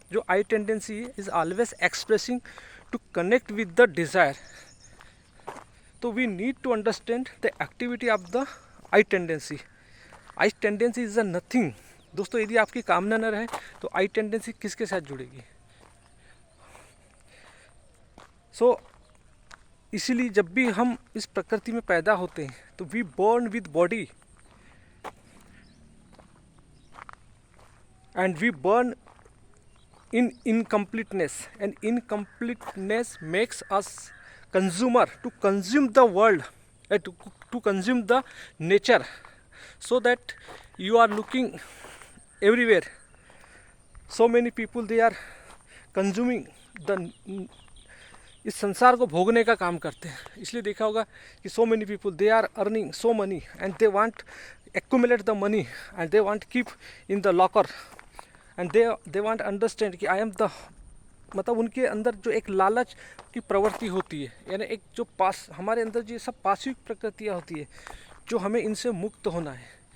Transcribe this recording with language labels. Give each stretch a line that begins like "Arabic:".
English: जो I tendency is always expressing to connect with the desire. तो we need to understand the activity of the I tendency. I tendency is a nothing.
Hindi: दोस्तों, यदि आपकी कामना न रहे तो आई टेंडेंसी किसके साथ जुड़ेगी? इसीलिए जब भी हम इस प्रकृति में पैदा होते हैं तो
English: We born with body and we burn in incompleteness, and incompleteness makes us consumer to consume the world, to consume the nature, so that you are looking everywhere. So many people, they are consuming the
Hindi: इस संसार को भोगने का काम करते हैं। इसलिए देखा होगा कि
English: so many people, they are earning so money and they want accumulate the money and they want keep in the locker and they want understand
Hindi: कि
English: I am the,
Hindi: मतलब उनके अंदर जो एक लालच की प्रवृत्ति होती है, यानी एक जो हमारे अंदर जो सब पाशिव प्रकृतियाँ होती है, जो हमें इनसे मुक्त होना है।